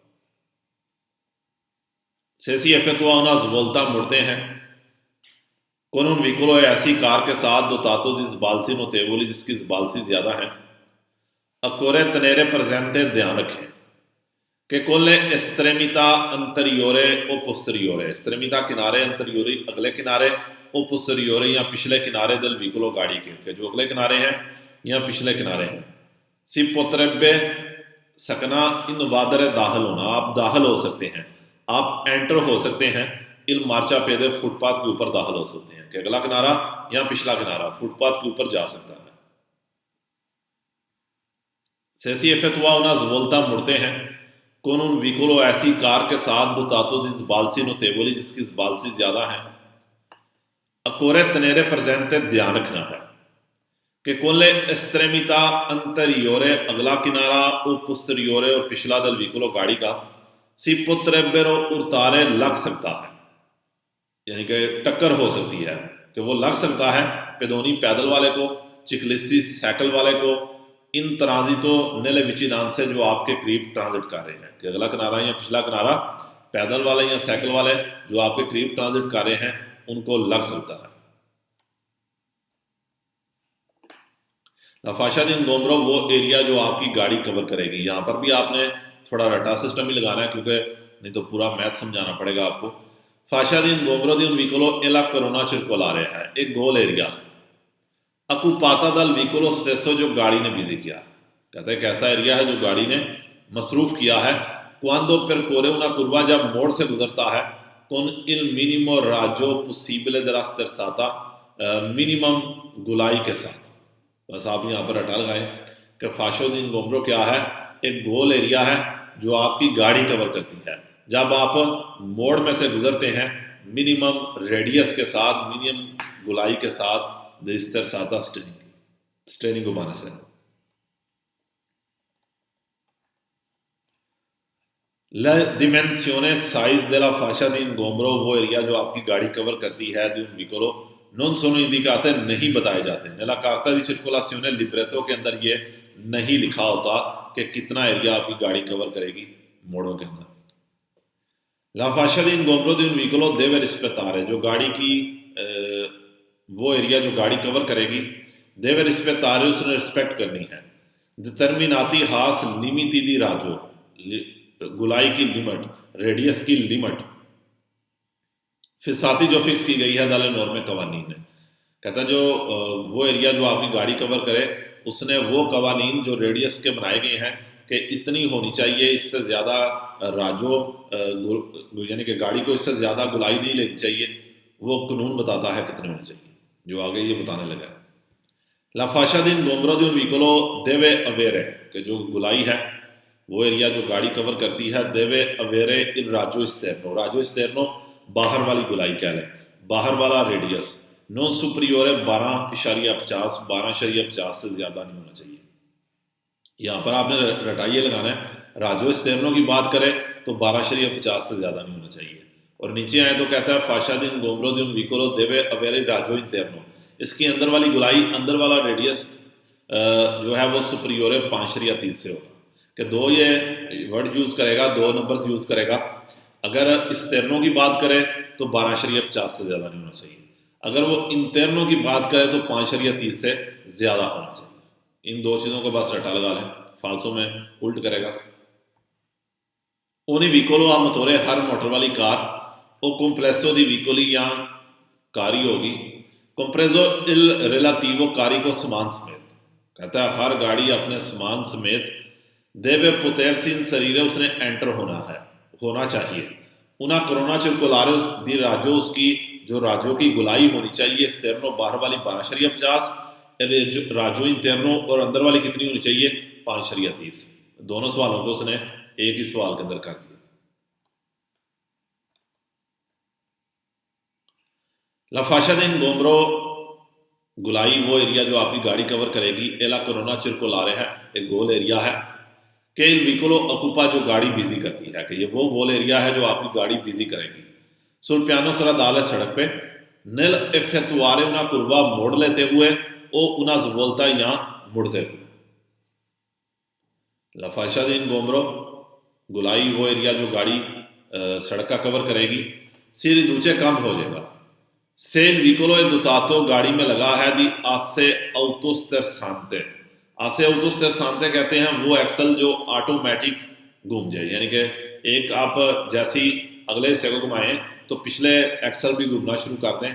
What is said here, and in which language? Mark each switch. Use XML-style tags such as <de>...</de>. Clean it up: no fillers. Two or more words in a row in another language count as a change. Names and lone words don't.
<it>Se si effettua una svolta</it> <hi>मुड़ते हैं</hi> <it>con un veicolo</it> <hi>ऐसी कार के साथ</hi> <it>dotato di sbalzi notevoli,</it> <hi>जिसकी sbalzi ज़्यादा है,</hi> <it>occorre tenere presente,</it> <hi>ध्यान रखें कि</hi> <it>con le estremità anteriore o posteriore, estremità किनारे, anteriori</it> <hi>अगले किनारे,</hi> <it>o posteriore</it> <hi>या पिछले किनारे</hi> <it>del veicolo</it> <hi>गाड़ी के जो अगले किनारे हैं या पिछले किनारे हैं,</hi> <it>si potrebbe</it> <hi>सकना invadere दाखिल होना, आप दाखिल हो सकते हैं, आप एंटर हो सकते हैं</hi> <it>il marciapiede</it> <hi>फुटपाथ के ऊपर दाखिल हो सकते हैं कि अगला किनारा या पिछला किनारा फुटपाथ के ऊपर जा सकता है।</hi> <it>Se si effettua una svolta</it> <hi>मुड़ते हैं</hi> <it>con un veicolo</it> <hi>ऐसी कार के साथ</hi> <it>dotato di sbalzi notevoli,</it> <hi>जिसकी sbalzi ज़्यादा है,</hi> <it>occorre tenere presente,</it> <hi>ध्यान रखना है कि</hi> <it>con le estremità anteriore</it> <hi>अगला किनारा</hi> <it>o posteriore</it> <hi>और पिछला</hi> <it>del veicolo</it> <hi>गाड़ी का</hi> <it>si potrebbero urtare</it> <hi>लग सकता है, यानी कि टक्कर हो सकती है कि वो लग सकता है पेदोनी पैदल वाले को, चिकलिस्टी साइकिल वाले को,</hi> <it>in transito nelle vicinanze</it> <hi>जो आपके करीब ट्रांजिट कर रहे हैं कि अगला किनारा या पिछला किनारा पैदल वाले या साइकिल वाले जो आपके करीब ट्रांजिट कर रहे हैं उनको लग सकता है।</hi> <it>La fascia di ingombro</it> <hi>वो एरिया जो आपकी गाड़ी कवर करेगी, यहाँ पर भी आपने थोड़ा रटा सिस्टम ही लगाना है क्योंकि नहीं तो पूरा मैथ समझाना पड़ेगा आपको।</hi> <it>fascia di ingombro di un vicolo è la corona circolare है,</it> <hi>एक गोल एरिया है।</hi> <it>occupata dal vicolo stesso</it> <hi>जो गाड़ी ने बिजी किया है, कहते हैं कैसा एरिया है जो गाड़ी ने मसरूफ किया है।</hi> <it>quando percorre una curva,</it> <hi>जब मोड़ से गुजरता है,</hi> <it>con il minimo raggio possibile della sterzata,</it> <hi>मिनिमम गुलाई के साथ। बस आप यहाँ पर रटा लगाएं कि</hi> <it>fascia di ingombro</it> <hi>क्या है, एक गोल एरिया है जो आपकी गाड़ी कवर करती है। जब आप मोड़ में से गुजरते हैं मिनिमम रेडियस के साथ, मिनिमम गुलाई के साथ, sterzata स्टेयरिंग घुमाने से।</hi> <it>La dimensione size della fascia di ingombro</it> <hi>वो एरिया जो आपकी गाड़ी कवर करती</hi> <it>है di un vicolo non sono indicate,</it> <hi>नहीं बताए जाते।</hi> <it>nella carta di circolazione</it> <hi>libretto के अंदर ये नहीं लिखा होता कि कितना एरिया आपकी गाड़ी कवर करेगी मोड़ों के अंदर।</hi> <it>La fascia di ingombro di un vicolo deve rispettare,</it> <hi>जो गाड़ी की वो एरिया जो गाड़ी कवर करेगी</hi> <it>deve rispettare,</it> <hi>उसने रिस्पेक्ट करनी है।</hi> <it>determinati हास limiti di raggio,</it> <hi>गुलाई की लिमिट, रेडियस की लिमिट फिर साथ ही जो फिक्स की गई है</hi> <it>dalle norme</it> <hi>कवानीन ने, कहता है जो वो एरिया जो आपकी गाड़ी कवर करे उसने वो कवानीन जो रेडियस के बनाए गए हैं कि इतनी होनी चाहिए, इससे ज़्यादा राजो यानी कि गाड़ी को इससे ज़्यादा गुलाई नहीं लेनी चाहिए, वो कानून बताता है कितने होने चाहिए, जो आगे ये बताने लगा है।</hi> <it>La fascia di ingombro di un vicolo deve avere,</it> <hi>कि जो गुलाई है वो एरिया जो गाड़ी कवर करती है</hi> <it>deve avere il raggio esterno, raggio esterno</it> <hi>बाहर वाली गुलाई कह लें, बाहर वाला रेडियस</hi> <it>non superiore</it> <hi>12.50, 12.50 से ज़्यादा नहीं होना चाहिए। यहाँ पर आपने रटाइए लगाना है,</hi> <it>raggio esterno</it> <hi>की बात करें तो 12.50 से ज़्यादा नहीं होना चाहिए। और नीचे आए तो कहता है</hi> <it>fascia di ingombro di un vicolo deve avere il raggio interno,</it> <hi>इसकी अंदर वाली गुलाई, अंदर वाला रेडियस जो है वो सुपरियोर 5.30 से होगा। कि दो ये वर्ड यूज़ करेगा, दो नंबर्स यूज़ करेगा। अगर स्टेरनो की बात करें तो 12.50 से ज़्यादा नहीं होना चाहिए। अगर वो इंटरनो की बात करें तो 5.30 से ज़्यादा होना चाहिए। इन दो चीज़ों को बस रटा लगा लें, फालसो में उल्ट करेगा।</hi> <it>ogni veicolo ha motore,</it> <hi>हर मोटर वाली कार o compresso di veicoli या कारी होगी,</hi> <it>compreso il relativo carico</it> <hi>सामान समेत। कहता है हर गाड़ी अपने सामान समेत</hi> <it>deve potersi inserire,</it> <hi>उसने एंटर होना चाहिए।</hi> <it>una corona circolare di raggio,</it> <hi>उसकी जो राजो की गुलाई होनी चाहिए, esterno बाहर वाली 12.50,</hi> <it>raggio interno</it> <hi>और अंदर वाली कितनी होनी चाहिए 5.30। दोनों सवालों को उसने एक ही सवाल के अंदर कर दिया।</hi> <it>La fascia di ingombro,</it> <hi>गुलाई वो एरिया जो आपकी गाड़ी कवर करेगी।</hi> <it>è la corona circolare</it> <hi>है, एक गोल एरिया है। कि</hi> <it>il vicolo occupa,</it> <hi>जो गाड़ी बिजी करती है, कि ये वो गोल एरिया है जो आपकी गाड़ी बिजी करेगी।</hi> <it>sul piano stradale,</it> <hi>सड़क पे।</hi> <it>nel effettuare una curva,</it> <hi>मोड़ लेते हुए,</hi> <it>o una svolta,</it> <hi>या मुड़ते हुए।</hi> <it>La fascia di ingombro,</it> <hi>गुलाई वो एरिया जो गाड़ी सड़क का कवर करेगी।</hi> <it>si riduce,</it> <hi>कम हो जाएगा।</hi> <it>se il vicolo è dotato,</it> <hi>गाड़ी में लगा है</hi> <it>di asse autosterzante. asse autosterzante</it> <hi>कहते हैं वो एक्सल जो ऑटोमेटिक घूम जाए, यानी कि एक आप जैसे ही अगले हिस्से को घुमाएं तो पिछले एक्सल भी घूमना शुरू कर दें।</hi>